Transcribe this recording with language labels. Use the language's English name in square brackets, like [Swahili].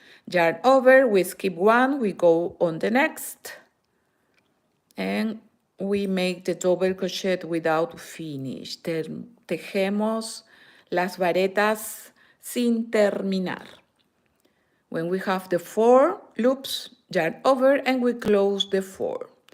[English] Yarn over, we skip one, we go on the next, and we make the double crochet without finish. [Spanish] Tejemos las varetas sin terminar. [English] When we have the 4 loops, yarn over and we close the 4.